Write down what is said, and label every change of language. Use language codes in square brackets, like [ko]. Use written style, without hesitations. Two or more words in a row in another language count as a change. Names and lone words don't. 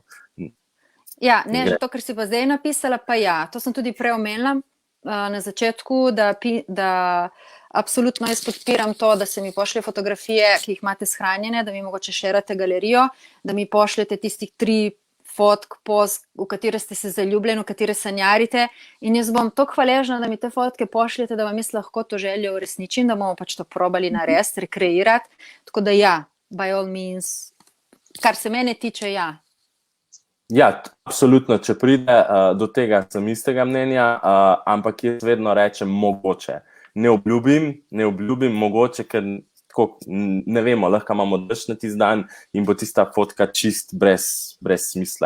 [sl] Ja, ne, že to, kar si pa zdaj napisala, pa ja, to sem tudi prej omenila na začetku, da absolutno jaz podpiram to, da se mi pošlje fotografije, ki jih imate shranjene, da mi mogoče šerate galerijo, da mi pošljete tistih 3 fotk, poz, v katere ste se zaljubljeni, v katere sanjarite, in jaz bom tako hvaležna, da mi te fotke pošljete, da vam jaz lahko to željo uresničim, da bomo pač to probali narediti, rekreirati, tako da ja, [en] by all means, [sl] kar se mene tiče, ja. Ja, absolutno, če pride do tega, sem istega mnenja, ampak jaz vedno rečem mogoče. Ne obljubim mogoče, ker tako, ne vemo, lahko imamo dež na tisti dan in bo tista fotka čist brez smisla